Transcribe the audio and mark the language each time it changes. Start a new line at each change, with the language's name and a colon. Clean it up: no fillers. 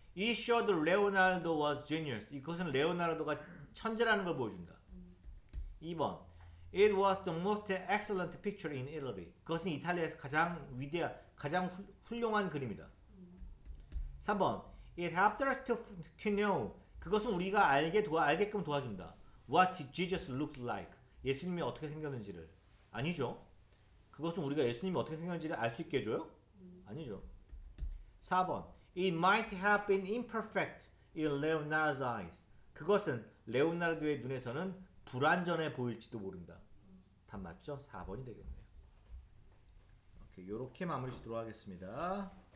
English: It showed Leonardo was genius.
Korean: 이것은 레오나르도가 천재라는 걸 보여준다. 2번.
English: It was the most excellent picture in Italy.
Korean: 그것은 이탈리아에서 가장 훌륭한 그림이다.
English: 3번. It helped us to know.
Korean: 그것은 우리가 알게끔 도와준다.
English: What Jesus looked like.
Korean: 예수님이 어떻게 생겼는지를. 아니죠. 그것은 우리가 예수님이 어떻게 생겼는지를 알 수 있게 해줘요? 아니죠. 4번.
English: It might have been imperfect in Leonardo's eyes.
Korean: 그것은 레오나르도의 눈에서는 불완전해 보일지도 모른다. 답 맞죠? 4번이 되겠네요. 이렇게 마무리 짓도록 하겠습니다.